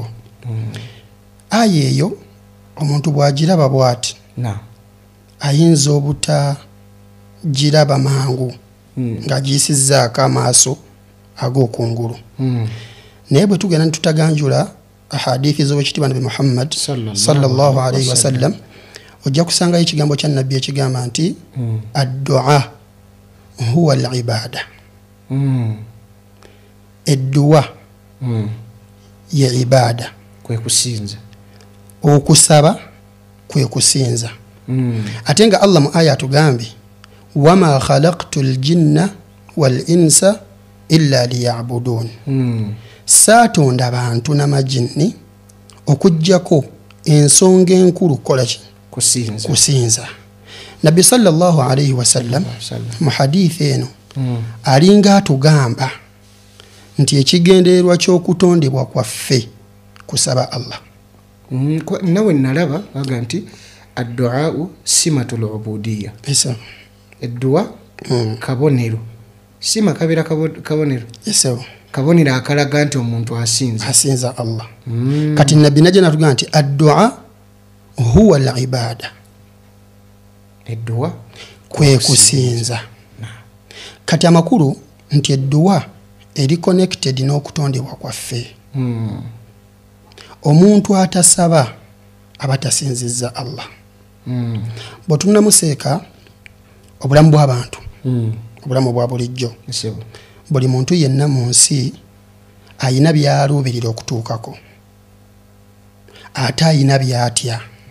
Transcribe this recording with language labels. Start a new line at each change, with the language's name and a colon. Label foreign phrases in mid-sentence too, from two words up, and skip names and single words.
Ganda: Aya eyo omuntu bw'agiraba bw'ati ayinza obutagiraba mangu ng'agiyisizzaako amaaso ag'okungulu naye bwe tugenda ne tutaganjula ahadithi z'owekitiibwa Nabi Muhammad
Arabic: صلى الله عليه وسلم
Ganda: ojja kusangayo ekigambo kya nabbi ekigamba nti
Arabic: الدعاء هو العبادة.
Ganda: Edduwa ye ibada, kwe kusinza. Okusaba kwe kusinza. Ate nga Allah mu aya atugambye
Arabic: وما خلقت الجن والإنس إلا ليعبدون.
Ganda: Saatonda abantu n'amajinni okuggyako ensonga enkulu kola ki? Kusinza. Nabbi
Arabic: صلى الله عليه وسلم
Ganda: mu hadithi eno alinga atugamba nti ekigendererwa ky'okutondebwa kwaffe kusaba Allah. Nawe nalaba aga nti
Arabic: الدعاء سمة العبودية.
Ganda: Eddu'a kabonero. Sima kabira kabonero. Kabonero akalaga nti omuntu asinza Allah. Kati nabbi najja natugamba nti
Arabic: الدعاء هو العبادة.
Ganda: Eddu'a kwe kusinza. Kati amakulu nti edduwa eri connected n'okutondebwa kwaffe. Omuntu atasaba abatasinzizza Allah. Bw'otunula museeka obulamu bw'abantu, obulamu bwa bulijjo, buli muntu yenna mu nsi ayina byaluubirira okutuukako, ate ayina byatya.